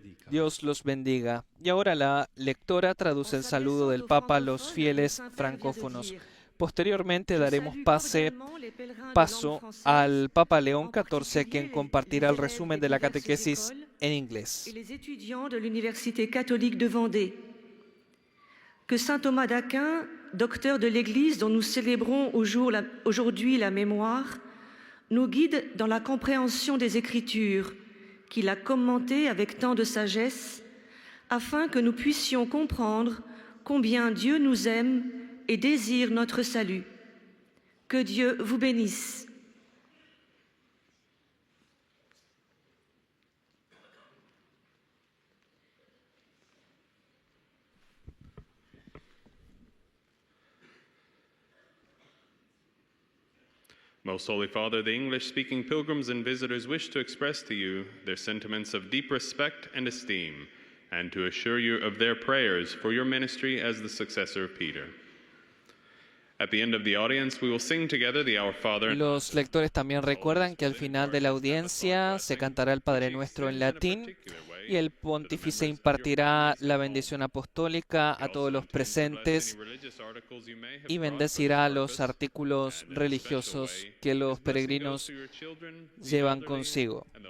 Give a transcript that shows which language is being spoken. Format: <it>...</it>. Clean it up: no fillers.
<es>Dios los bendiga. Y ahora la lectora traduce el saludo del Papa a los fieles francófonos. Posteriormente daremos paso al Papa León XIV, quien compartirá el resumen de la catequesis en inglés.</es> <fr>Les étudiants de l'Université catholique de Vendée. Que saint Thomas d'Aquin, docteur de l'Église dont nous célébrons aujourd'hui la mémoire, nous guide dans la compréhension des Écritures, qu'il a commentées avec tant de sagesse, afin que nous puissions comprendre combien Dieu nous aime et désire notre salut. Que Dieu vous bénisse.</fr> <en>Most Holy Father, the English-speaking pilgrims and visitors wish to express to you their sentiments of deep respect and esteem, and to assure you of their prayers for your ministry as the successor of Peter. At the end of the audience, we will sing together the Our Father.</en> <es>Los lectores también recuerdan que al final de la audiencia se cantará el Padre Nuestro en latín y el pontífice impartirá la bendición apostólica a todos los presentes y bendecirá los artículos religiosos que los peregrinos llevan consigo.</es>